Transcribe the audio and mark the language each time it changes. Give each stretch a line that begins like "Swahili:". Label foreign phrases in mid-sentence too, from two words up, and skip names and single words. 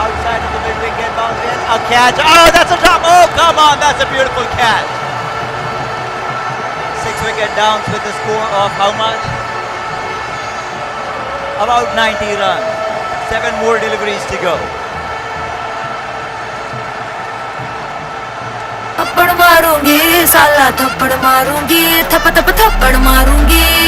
English: A catch. Oh, that's a drop. Oh, come on. That's a beautiful catch. 6 wicket downs with a score of how much? About 90 runs. 7 more deliveries to go.
Hindi: थप्पड़ मारूंगी साला, थप्पड़ मारूंगी, थप थप थप्पड़ मारूंगी।